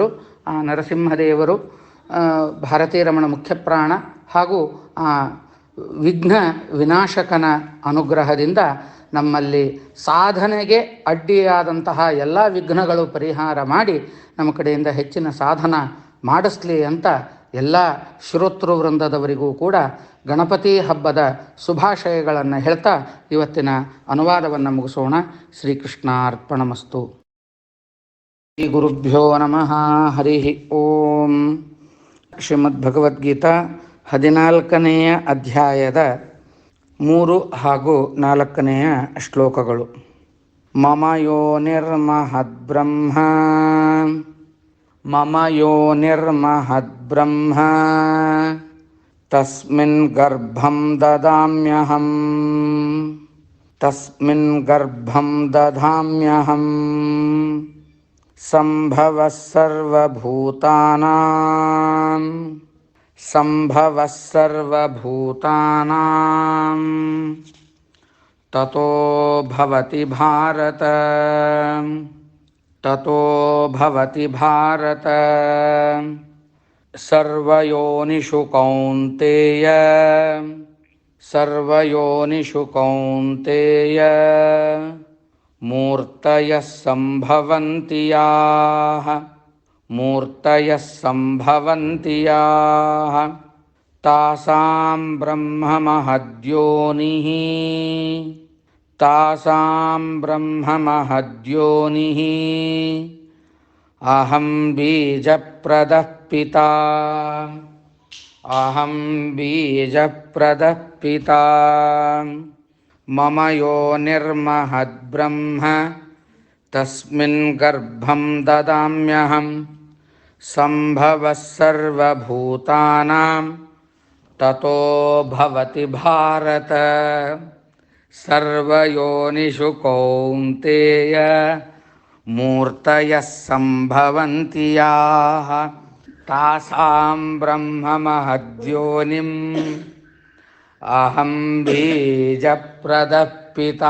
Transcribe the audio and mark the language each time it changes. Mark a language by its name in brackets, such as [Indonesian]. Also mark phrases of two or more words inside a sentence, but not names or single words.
[Kannada] ಆ ನರಸಿಂಹದೇವರು ಭಾರತೀರಮಣ ಮುಖ್ಯ ಪ್ರಾಣ ಹಾಗೂ ಆ ವಿಘ್ನ ವಿನಾಶಕನ ಅನುಗ್ರಹದಿಂದ ನಮ್ಮಲ್ಲಿ ಸಾಧನೆಗೆ ಅಡ್ಡಿಯಾದಂತಹ ಎಲ್ಲ ವಿಘ್ನಗಳು ಪರಿಹಾರ ಮಾಡಿ ನಮ್ಮ ಕಡೆಯಿಂದ ಹೆಚ್ಚಿನ ಸಾಧನ ಮಾಡಿಸ್ಲಿ ಅಂತ ಎಲ್ಲ ಶ್ರೋತೃ ವೃಂದದವರಿಗೂ ಕೂಡ ಗಣಪತಿ ಹಬ್ಬದ ಶುಭಾಶಯಗಳನ್ನು ಹೇಳ್ತಾ ಇವತ್ತಿನ ಅನುವಾದವನ್ನು ಮುಗಿಸೋಣ. [Sanskrit] ಶ್ರೀಕೃಷ್ಣಾರ್ಪಣಮಸ್ತು. ಶ್ರೀ ಗುರುಭ್ಯೋ ನಮಃ. ಹರಿ ಓಂ. [Kannada] ಶ್ರೀಮದ್ಭಗವದ್ಗೀತಾ 14ನೇ ಅಧ್ಯಾಯದ 3 ಹಾಗೂ 4ನೇ ಶ್ಲೋಕಗಳು. [Sanskrit] ಮಮ ಯೋನಿರ್ಮಹದ್ಬ್ರಹ್ಮ ಮಮ ಯೋನಿರ್ಮಹದ್ಬ್ರಹ್ಮ ತಸ್ಮಿನ್ ಗರ್ಭಂ ದದಾಮ್ಯಹಂ ಸಂಭವಃ ಸರ್ವಭೂತಾನಾಂ ತತೋ ಭವತಿ ಭಾರತ. ತತೋ ಭವತಿ ಭಾರತ ಸರ್ವಯೋನಿಷು ಕೌಂತೇಯ ಸರ್ವಯೋನಿಷು ಕೌಂತೇಯ ಮೂರ್ತಯಃ ಸಂಭವಂತಿ ಯಾಃ ಮೂರ್ತಯಃ ಸಂಭವಂತಿ ಯಾಃ ತಾಸಾಂ ಬ್ರಹ್ಮ ಮಹದ್ಯೋನಿಃ ತಾಸಾಂ ಬ್ರಹ್ಮ ಮಹದ್ಯೋನಿಃ ಅಹಂ ಬೀಜಪ್ರದಃ ಪಿತಾ ಅಹಂ ಬೀಜಪ್ರದಃ ಪಿತಾ ಮಮ ಯೋನಿರ್ಮಹದ್ಬ್ರಹ್ಮ ತಸ್ಮಿನ್ ಗರ್ಭಂ ದದಾಮ್ಯಹಂ ಸಂಭವಃ ಸರ್ವಭೂತಾನಾಂ ತತೋ ಭವತಿ ಭಾರತ ಸರ್ವಯೋನಿಷು ಕೌಂತೇಯ ಮೂರ್ತಯಃ ಸಂಭವಂತಿ ಯಾಃ ತಾಸಾಂ ಬ್ರಹ್ಮ ಮಹದ್ಯೋನಿಂ ಅಹಂ ಬೀಜಪ್ರದಃ ಪಿತಾ.